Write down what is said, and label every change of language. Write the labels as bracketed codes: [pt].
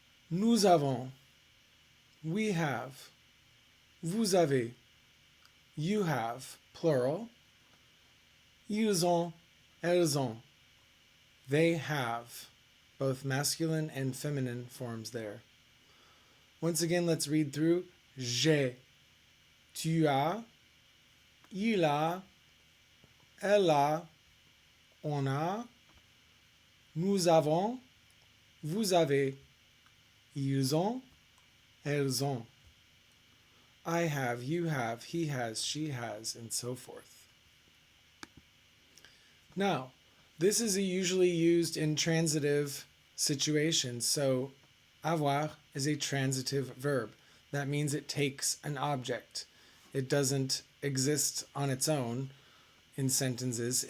[fr] Nous avons, [en] we have. [fr] Vous avez, [en] you have, plural. [fr] Ils ont, elles ont, [en] they have, both masculine and feminine forms there. Once again, let's read through. [fr] J'ai, tu as, il a, elle a, on a, nous avons, vous avez, ils ont, elles ont. [en] I have, you have, he has, she has, and so forth. Now, this is usually used in transitive situations. So, avoir is a transitive verb. That means it takes an object. It doesn't exist on its own in sentences.